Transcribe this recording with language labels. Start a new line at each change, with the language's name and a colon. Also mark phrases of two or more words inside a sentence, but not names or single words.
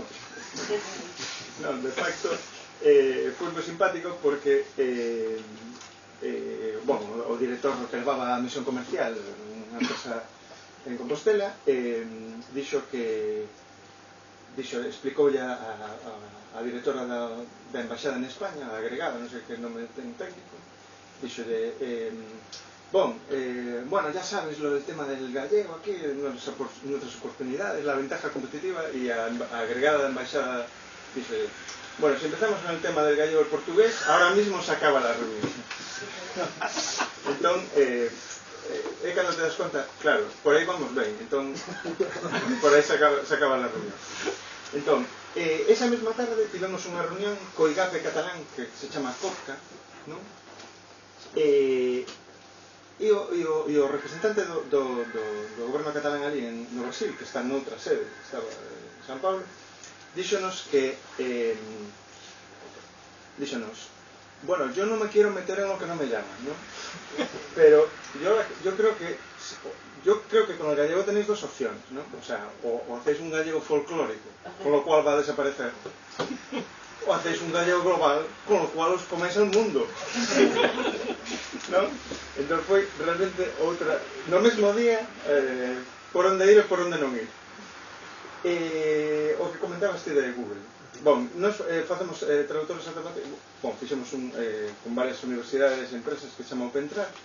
Galician: Non, de facto, foi moi simpático porque o director que levaba a misión comercial, unha empresa en Compostela, explicoulle a directora da embaixada en España, a agregada, non sei que nome ten técnico, dixolle, bueno,
Spanish: ya sabes lo del tema del gallego aquí, nuestras oportunidades, la ventaja competitiva, y
Galician: a agregada da embaixada dixolle,
Spanish: bueno, si empezamos con el tema del gallego y el portugués, ahora mismo se acaba la reunión.
Galician: Entón, cando te das conta, claro, por aí vamos ben, entón, por aí
Spanish: se acaba la reunión.
Galician: Entón, esa mesma tarde tivemos unha reunión co IGAPE catalán que se chama COPCA, non? E o representante do goberno catalán ali no Brasil, que está noutra sede, que estaba en San Paulo, díxonos que bueno,
Spanish: yo no me quiero meter en lo que no me llaman, ¿no? Pero yo creo que con el gallego tenéis dos opciones, ¿no? O sea, o hacéis un gallego folclórico, con lo cual va a desaparecer, o hacéis un gallego global, con lo cual os coméis el mundo, ¿no?
Galician: Entonces foi realmente outra, no mesmo día, por onde ir e por onde non ir. O que comentabas ti de Google. Bon, nos facemos traductores automáticos. Bon, fixemos con varias universidades e empresas que se chama OpenTrad.